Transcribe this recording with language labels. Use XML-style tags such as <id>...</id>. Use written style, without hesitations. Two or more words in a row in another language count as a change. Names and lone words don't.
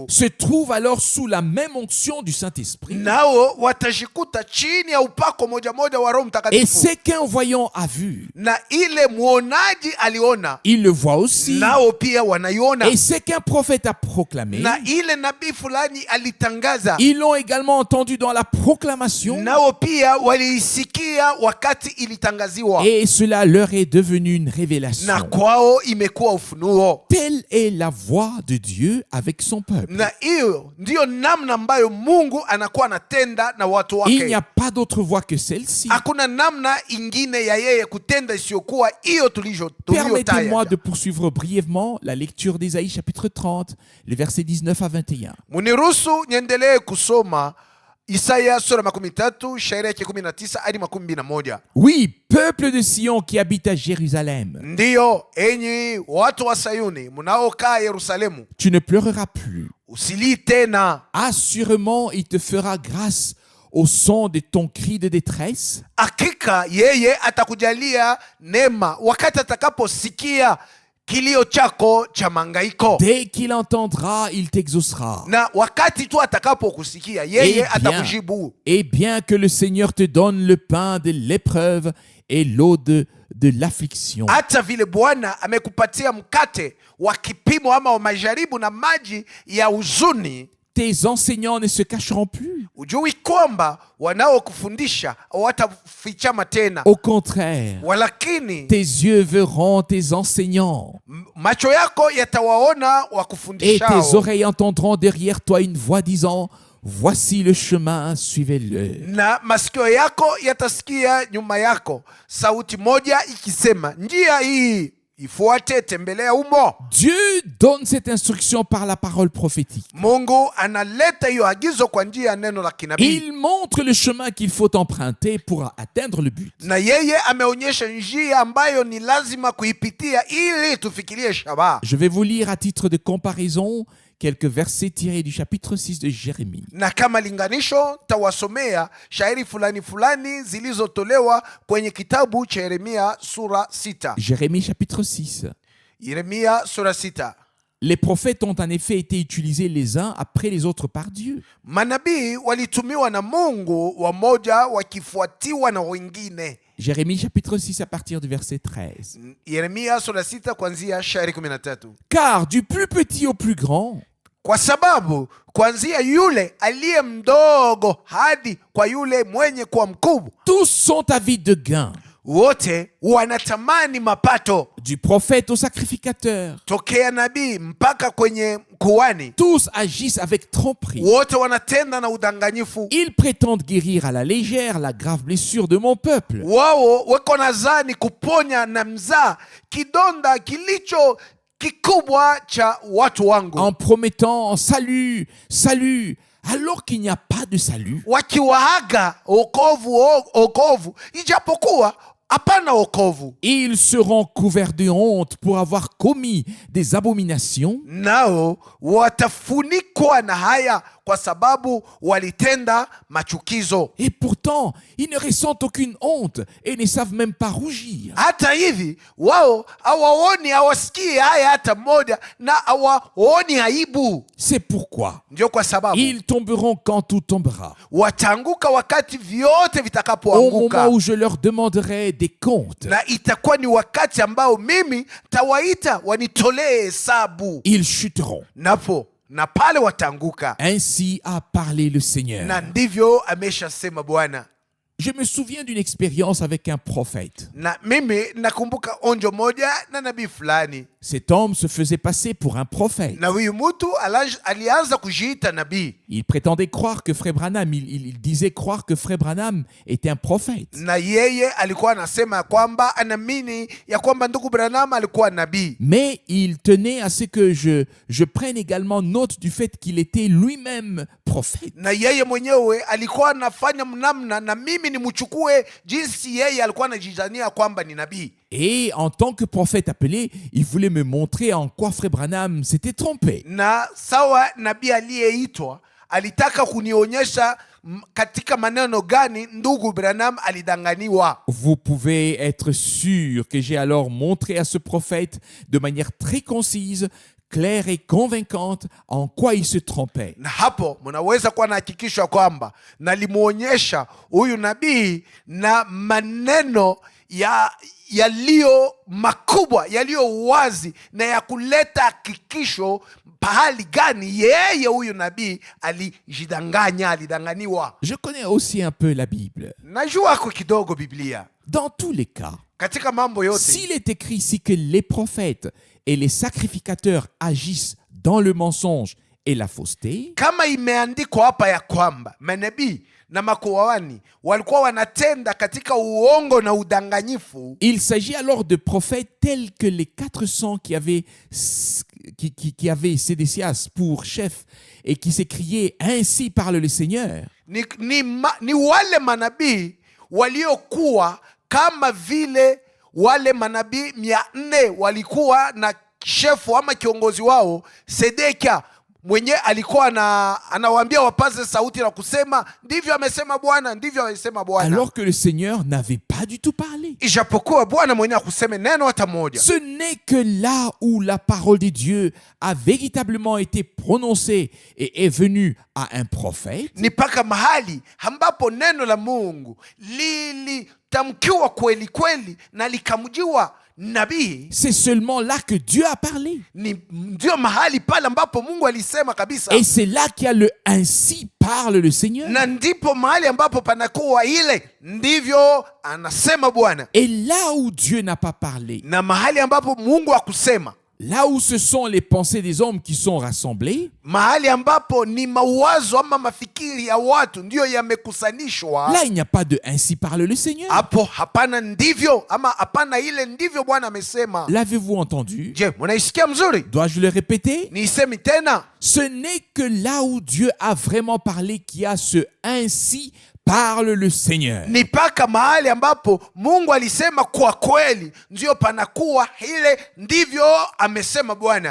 <fr>se trouvent alors sous la même onction du Saint-Esprit.</fr> <sw>nao watajikuta chini ya upako moja moja wa Roho</sw> <fr>Et</fr> <sw>Mtakatifu.</sw> <fr>ce qu'un voyant a vu,</fr> <sw>Na ile muonaji aliona,</sw> <fr>il le voit aussi.</fr> <sw>nao pia wanaiona.</sw> <fr>Et ce qu'un prophète a proclamé,</fr> <sw>Na ile nabii fulani alitangaza,</sw> <fr>ils l'ont également entendu dans la proclamation.</fr> <sw>nao pia waliisikia wakati ilitangaziwa,</sw> <fr>Et cela leur est devenu une</fr> <sw>na</sw> <fr>révélation.</fr> <sw>kwao imekuwa ufunuo.</sw> <fr>Telle est la voix de Dieu avec son peuple.</fr> <sw>Na hiyo ndiyo namna ambayo Mungu anakuwa anatenda na watu</sw> <fr>Il n'y</fr> <sw>wake.</sw> <fr>a pas d'autre voix que celle-ci.</fr> <sw>Hakuna namna ingine ya yeye kutenda isiyokuwa hiyo</sw> <fr>Permettez-moi</fr> <sw>tuliyotaja.</sw> <fr>de poursuivre brièvement la lecture d'Ésaïe chapitre 30, les versets 19 à 21.</fr> <sw>Muniruhusu niendelee kusoma Isaya sura 13 shairi yake 19 hadi 21.</sw> <fr>Oui, peuple de Sion qui habite à Jérusalem,</fr> <sw>Ndiyo, enyi watu wa Sayuni mnaokaa Yerusalemu,</sw> <fr>tu ne pleureras plus.</fr> <sw>usilii tena.</sw> <fr>Assurément, il te fera grâce au son de ton cri de détresse.</fr> <sw>Hakika yeye atakujalia neema wakati atakaposikia kilio chako cha mangaiko,</sw> <fr>Dès qu'il entendra, il t'exaucera.</fr> <sw>na wakati tu atakapokusikia yeye</sw> <fr>Eh bien.</fr> <sw>atakujibu.</sw> <fr>Et bien que le Seigneur te donne le pain de l'épreuve et l'eau de l'affliction,</fr> <sw>Hata vile Bwana amekupatia mkate wa kipimo ama wa majaribu na maji ya huzuni,</sw> <fr>tes enseignants ne se cacheront plus.</fr> <sw>ujui kwamba wanaokufundisha hawatafichama tena,</sw> <fr>Au contraire,</fr> <sw>walakini</sw> <fr>tes yeux verront tes enseignants</fr> <sw>macho yako yatawaona</sw> <fr>et tes</fr> <sw>wakufundishao,</sw> <fr>oreilles entendront derrière toi une voix disant, voici le chemin, suivez-le.</fr> <sw>na masikio yako yatasikia nyuma yako sauti moja ikisema, njia hii ifuate, tembelea umo.</sw> <fr>Dieu donne cette instruction par la parole prophétique.</fr> <sw>Mungu analeta hiyo agizo kwa njia ya neno la kinabii,</sw> <fr>Il montre le chemin qu'il faut emprunter pour atteindre le but.</fr> <sw>na yeye ameonyesha njia ambayo ni lazima kuipitia ili tufikirie shabaha.</sw> <fr>Je vais vous lire à titre de comparaison quelques versets tirés du chapitre 6 de Jérémie.</fr> <sw>Na kama linganisho tawasomea shairi fulani fulani zilizotolewa kwenye kitabu cha Yeremia sura 6.</sw> <fr>Jérémie chapitre 6.</fr> <sw>Yeremia sura 6.</sw> <fr>Les prophètes ont en effet été utilisés les uns après les autres par Dieu.</fr> <sw>Manabii walitumiwa na Mungu, wamoja wakifuatiwa na wengine.</sw> <fr>Jérémie chapitre 6 à partir du verset 13.</fr> <sw>Yeremia sura 6 kuanzia shairi 13.</sw> <fr>Car du plus petit au plus grand,</fr> <sw>Kwa sababu kuanzia yule aliye mdogo hadi kwa yule mwenye kuwa mkubwa,</sw> <fr>tous sont avides de gain.</fr> <sw>wote wanatamani mapato.</sw> <fr>Du prophète au sacrificateur,</fr> <sw>Tokea nabii mpaka kwenye kuhani,</sw> <fr>tous agissent avec tromperie.</fr> <sw>wote wanatenda na udanganyifu.</sw> <fr>Ils prétendent guérir à la légère la grave blessure de mon peuple.</fr> <sw>Wao weko nazani kuponya na mzaa kidonda kilicho kikubwa cha watu wangu,</sw> <fr>En promettant salut, salut, alors qu'il n'y a pas de salut.</fr> <sw>wakiwaaga okovu ijapokuwa hapana okovu.</sw> <fr>Ils seront couverts de honte pour avoir commis des abominations.</fr> <sw>Nao watafunikwa na haya kwa sababu walitenda machukizo.</sw> <fr>Et pourtant, ils ne ressentent aucune honte et ne savent même pas rougir.</fr> <sw>Hata hivi wao hawaoni, hawasikii haya hata moja, na hawaoni aibu.</sw> <fr>C'est pourquoi</fr> <sw>Ndio kwa sababu</sw> <fr>ils tomberont quand tout tombera.</fr> <sw>wataanguka wakati vyote</sw> <fr>Au moment</fr> <sw>vitakapoanguka,</sw> <fr>où je leur demanderai des comptes,</fr> <sw>na itakuwa ni wakati ambao mimi tawaita wanitolee hesabu,</sw> <fr>ils chuteront.</fr> <sw>na pale wataanguka.</sw> <fr>Ainsi a parlé le Seigneur.</fr> <sw>Na ndivyo ameshasema Bwana.</sw> <fr>Je me souviens d'une expérience avec un prophète.</fr> <sw>Na mimi nakumbuka onjo moja na nabii fulani,</sw> <fr>Cet homme se faisait passer pour un prophète.</fr> <sw>na huyu mtu alianza kujiita nabii,</sw> <fr>Il prétendait croire que Frère Branham, il disait croire que Frère Branham était un prophète.</fr> <sw>na yeye alikuwa anasema ya kwamba anaamini ya kwamba ndugu Branham alikuwa nabii,</sw> <fr>Mais il tenait à ce que je prenne également note du fait qu'il était lui-même prophète.</fr> <sw>na yeye mwenyewe alikuwa anafanya mnamna na mimi nimchukue jinsi yeye alikuwa anajidania kwamba ni nabii.</sw> <fr>Et en tant que prophète appelé, il voulait me montrer en quoi Frère Branham s'était trompé.</fr> <sw>Na sawa nabii aliyeitwa alitaka kunionyesha katika maneno gani ndugu Branham alidanganiwa.</sw> <fr>Vous pouvez être sûr que j'ai alors montré à ce prophète de manière très concise, claire et convaincante en quoi il se trompait.</fr> <sw>Na hapo mnaweza kuwa na hakikisho kwamba nalimuonyesha huyu nabii na maneno yaliyo makubwa, yaliyo wazi na ya kuleta hakikisho pahali gani yeye huyu nabii alidanganiwa.</sw> <fr>Je connais aussi un peu la Bible.</fr> <sw>Najua kwa kidogo Biblia.</sw> <fr>Dans tous les cas,</fr> <sw>Katika mambo yote,</sw> <fr>s'il est écrit ici que les prophètes et les sacrificateurs agissent dans le mensonge et la fausseté,</fr> <sw>kama imeandikwa hapa ya kwamba manabii na makuhani walikuwa wanatenda katika uongo na udanganyifu,</sw> <fr>il s'agit alors de prophètes tels que les 400 qui avaient Sédécias pour chef et qui s'écriaient « Ainsi parle le Seigneur ».</fr> <sw>ni wale manabii waliokuwa kama vile wale manabii 400 walikuwa na shefu ama kiongozi wao Sedekia, mwenye alikuwa anawaambia wapaze sauti na kusema ndivyo amesema Bwana, ndivyo amesema Bwana,</sw> <fr>alors que le Seigneur n'avait pas du tout parlé.</fr> <sw>ijapokuwa Bwana mwenye akuseme neno hata moja.</sw> <fr>Ce n'est que là où la parole de Dieu a véritablement été prononcée et est venue à un prophète,</fr> <sw>Ni paka mahali ambapo neno la Mungu lilitamkiwa kweli kweli na likamjiwa nabii,</sw> <fr>c'est seulement là que Dieu a parlé.</fr> <sw>ndio mahali pale ambapo Mungu alisema kabisa,</sw> <fr>Et c'est là qu'il y a le « Ainsi parle le Seigneur ».</fr> <sw>na ndipo mahali ambapo panakuwa ile ndivyo anasema Bwana,</sw> <fr>Et là où Dieu n'a pas parlé,</fr> <sw>na mahali ambapo Mungu hakusema,</sw> <fr>là où ce sont les pensées des hommes qui sont rassemblées,</fr> <sw>mahali ambapo ni mawazo ama mafikiri ya watu ndiyo yamekusanishwa,</sw> <fr>là il n'y a pas de « Ainsi parle le Seigneur ».</fr> <sw>hapo hapana ndivyo ama hapana ile ndivyo Bwana amesema.</sw> <fr>L'avez-vous entendu?</fr> <sw>Je, mnaisikia mzuri?</sw> <fr>Dois-je le répéter?</fr> <sw>Niisemi tena.</sw> <fr>Ce n'est que là où Dieu a vraiment parlé qu'il y a ce « Ainsi parle le Seigneur ».</fr> <sw>Ni paka mahali ambapo Mungu alisema kwa kweli ndio panakuwa ile ndivyo amesema Bwana,</sw>